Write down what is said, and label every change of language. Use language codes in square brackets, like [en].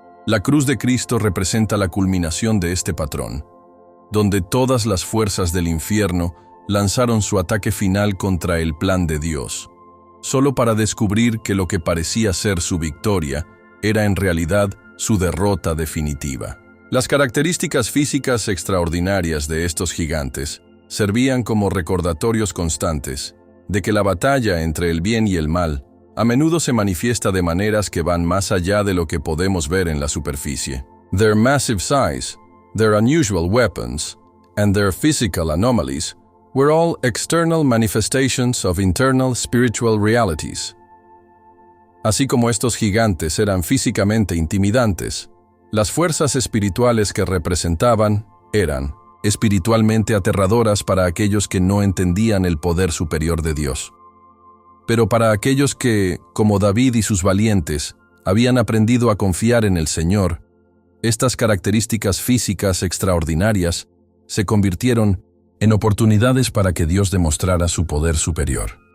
[es] La cruz de Cristo representa la culminación de este patrón, donde todas las fuerzas del infierno lanzaron su ataque final contra el plan de Dios, solo para descubrir que lo que parecía ser su victoria era en realidad su derrota definitiva. Las características físicas extraordinarias de estos gigantes servían como recordatorios constantes de que la batalla entre el bien y el mal a menudo se manifiesta de maneras que van más allá de lo que podemos ver en la superficie. [en] Their massive size, their unusual weapons, and their physical anomalies were all external manifestations of internal spiritual realities. [es] Así como estos gigantes eran físicamente intimidantes, las fuerzas espirituales que representaban eran espiritualmente aterradoras para aquellos que no entendían el poder superior de Dios. Pero para aquellos que, como David y sus valientes, habían aprendido a confiar en el Señor, estas características físicas extraordinarias se convirtieron en oportunidades para que Dios demostrara su poder superior.